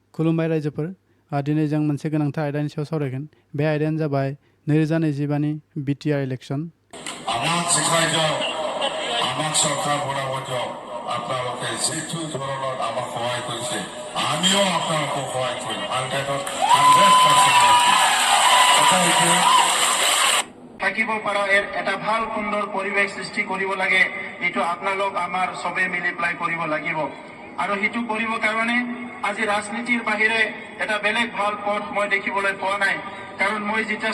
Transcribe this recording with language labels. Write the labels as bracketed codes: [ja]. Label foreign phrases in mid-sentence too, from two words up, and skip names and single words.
[brx] खुलुमबाय रायजोफोर दिनै जों मोनसे गोनांथार आयदानि सायाव सावरायगोन बे आयदायानो जाबाय 2025 बिटिआर इलेक्शन [as] আমাক শিখাই যাওক আমাক সরকার বনাব যাওক আপোনালোকে যিটো ধৰণৰ আমাক সহায় কৰিছে আমিও আপোনালোকক সহায় কৰিম 100% থাকিব পৰা এটা ভাল সুন্দৰ পৰিৱেশ সৃষ্টি কৰিব লাগে এইটো আপোনালোক আমাৰ সবে মিলি প্লাই কৰিব লাগিব আৰু হিতু কৰিব কাৰণে আজি ৰাজনীতিৰ বাহিৰে এটা বেলেগ ভাল পথ মই দেখিবলৈ পোৱা নাই কাৰণ মই যেতিয়া